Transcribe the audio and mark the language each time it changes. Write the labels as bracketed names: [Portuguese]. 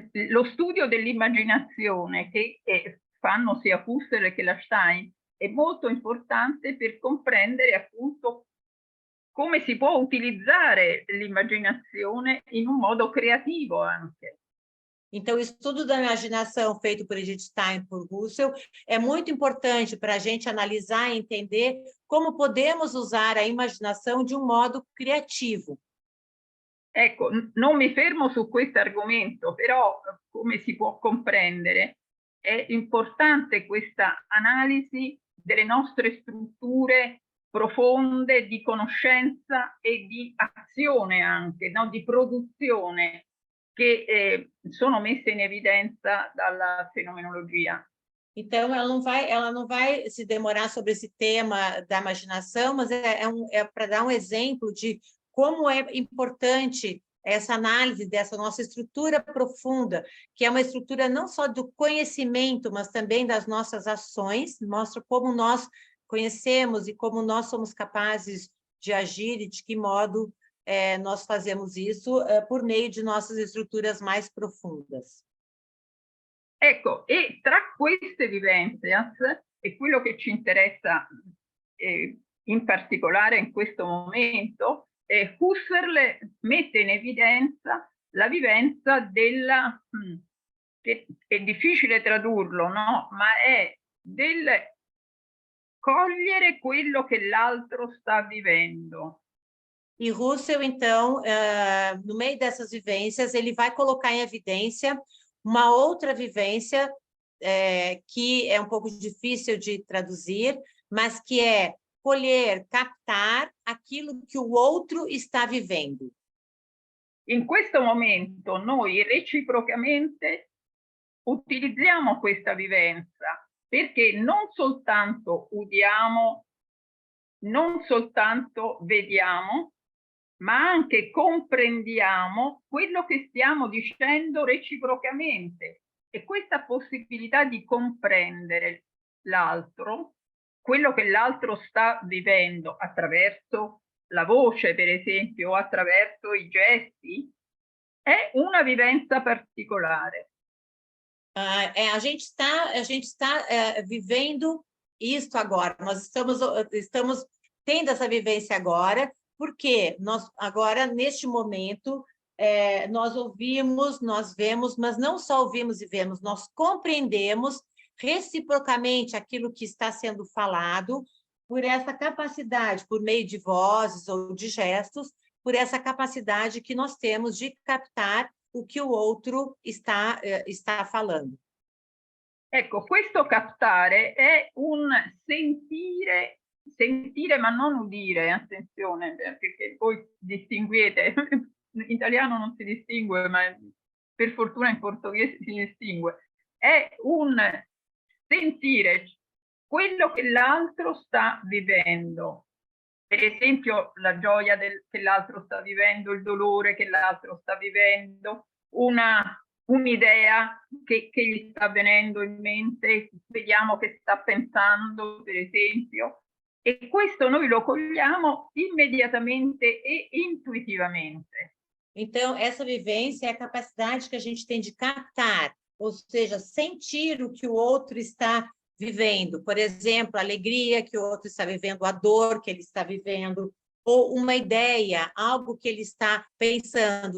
[Italian] Lo studio dell'immaginazione che fanno sia Husserl che la Stein è molto importante per comprendere appunto come si può utilizzare l'immaginazione in un modo creativo anche. [Portuguese] Então, o estudo da imaginação feito por Edith Stein e por Husserl é muito importante para a gente analisar e entender como podemos usar a imaginação de um modo criativo. [Italian] Ecco, non mi fermo su questo argomento, però come si può comprendere è importante questa analisi delle nostre strutture profonde di conoscenza e di azione anche, no? Di produzione che sono messe in evidenza dalla fenomenologia. [Portuguese] Então, ela não vai se demorar sobre esse tema da imaginação, mas é para dar um exemplo de como é importante essa análise dessa nossa estrutura profunda, que é uma estrutura não só do conhecimento, mas também das nossas ações, mostra como nós conhecemos e como nós somos capazes de agir e de que modo nós fazemos isso por meio de nossas estruturas mais profundas. [Italian] Ecco, e tra queste vivenze, e quello che ci interessa in particolare in questo momento, Husserl mette in evidenza la vivenza della, che è difficile tradurlo, no? Ma è del cogliere quello che l'altro sta vivendo. [Portuguese] E Husserl, então, no meio dessas vivências, ele vai colocar em evidência uma outra vivência que é um pouco difícil de traduzir, mas que é colher, captar aquilo que o outro está vivendo. [Italian] In questo momento noi reciprocamente utilizziamo questa vivenza perché non soltanto udiamo, non soltanto vediamo, ma anche comprendiamo quello che stiamo dicendo reciprocamente. E questa possibilità di comprendere l'altro, quello che l'altro sta vivendo attraverso la voce, per esempio, o attraverso i gesti, è una vivenza particolare. [Portuguese] A gente está vivendo isso agora, nós estamos tendo essa vivência agora, porque nós agora, neste momento, nós ouvimos, nós vemos, mas não só ouvimos e vemos, nós compreendemos reciprocamente aquilo que está sendo falado, por essa capacidade, por meio de vozes ou de gestos, por essa capacidade que nós temos de captar o que o outro está falando. [Italian] Ecco, questo captare è un sentire ma non udire, attenzione, perché voi distinguete, in italiano non si distingue, ma per fortuna in portoghese si distingue. È un sentire quello che l'altro sta vivendo. Per esempio, la gioia che l'altro sta vivendo, il dolore che l'altro sta vivendo, un'idea che gli sta venendo in mente, vediamo che sta pensando, per esempio, e questo noi lo cogliamo immediatamente e intuitivamente. [Portuguese] Então, essa vivência é a capacidade que a gente tem de captar, ou seja, sentir o que o outro está vivendo. Por exemplo, a alegria que o outro está vivendo, a dor que ele está vivendo, ou uma ideia, algo que ele está pensando.